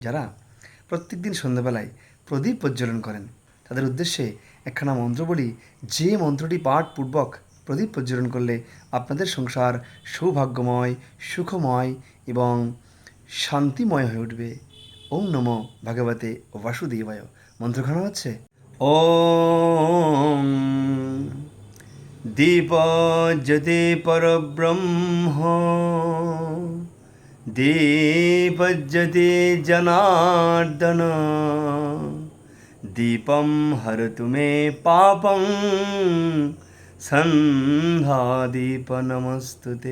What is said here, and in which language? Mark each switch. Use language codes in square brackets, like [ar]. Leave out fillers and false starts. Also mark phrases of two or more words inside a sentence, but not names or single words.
[bn] যারা প্রত্যেকদিন সন্ধ্যাবেলায় প্রদীপ প্রজ্বলন করেন তাদের উদ্দেশ্যে একখানা মন্ত্র বলি, যে মন্ত্রটি পাঠপূর্বক প্রদীপ প্রজ্বলন করলে আপনাদের সংসার সৌভাগ্যময়, সুখময় এবং শান্তিময় হয়ে উঠবে। [sa] ওম নমো ভগবতে বাসুদেবায়। [bn] মন্ত্রখানা হচ্ছে [sa] ওম দীপজ্যোতি পরব্রহ্ম দীপজ্যোতি জনার্দন দীপম হরতু মে পাপং সন্ধ্যাদীপ নমস্তুতে।